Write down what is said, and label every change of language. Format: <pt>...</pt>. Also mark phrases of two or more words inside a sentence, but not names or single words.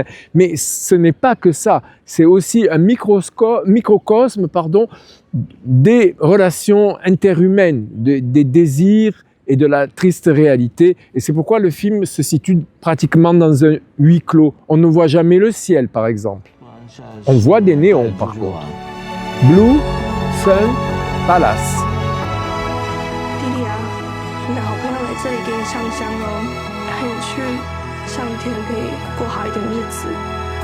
<fr>Mais ce n'est pas que ça, c'est aussi un microcosme des relations interhumaines, des désirs et de la triste réalité. Et c'est pourquoi le film se situe pratiquement dans un huis clos. On ne voit jamais le ciel, par exemple. On voit des néons, par contre. Blue Sun Palace.</fr> <zh>弟弟啊，你的好朋友来这里给你上香哦，陪你去上天可以过好一点日子。</zh>